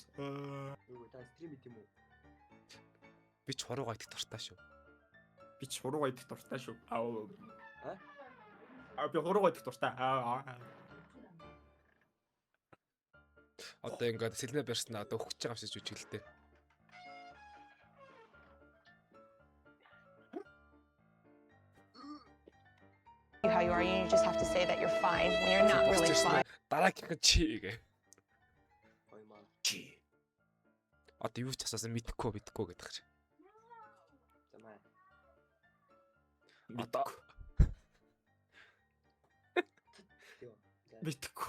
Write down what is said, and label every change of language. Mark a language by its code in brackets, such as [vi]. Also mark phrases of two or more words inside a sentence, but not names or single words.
[mn] Юу та стрим хийх юм уу? Би ч хуруугаа идэх дуртай шүү. Би ч хуруугаа идэх дуртай шүү. А? Би хуруугаа идэх дуртай. Одоо ингээд сэлнэ барьснаа одоо өгч байгаа юм шиг жүжиг л дээ. [en] How you are, you just have to say that you're fine when you're not really fine. [mn] Дараагийн чи гээ. Ой маа. Чи. Одоо юу ч асуусан мэдхгүй гэдэг ч. За маа. Мэдхгүй. Тий. Мэдхгүй.